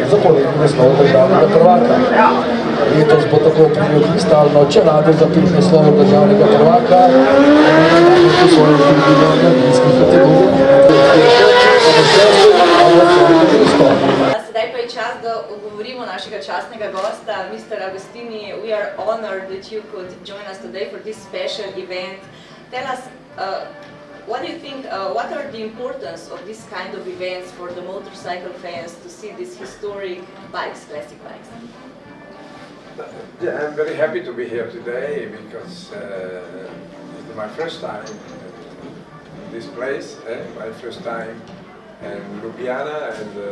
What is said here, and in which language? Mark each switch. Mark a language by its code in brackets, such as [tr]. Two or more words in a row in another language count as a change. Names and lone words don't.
[sl] zaporedni naslov državnega prvaka. Letos bo tako prejel kristalno čelado za 5 naslovov državnega prvaka, in osvojil tudi v mladinskih kategorijah. Sedaj pa je čas, da ogovorimo našega častnega gosta, [en] Mr. Agostini. We are honored that you could join us today for this special event. Tell us, what do you think, what are the importance of this kind of events for the motorcycle fans to see these historic bikes, classic bikes? Yeah, I'm very happy to be here today because it's my first time in this place, my first time in Ljubljana, and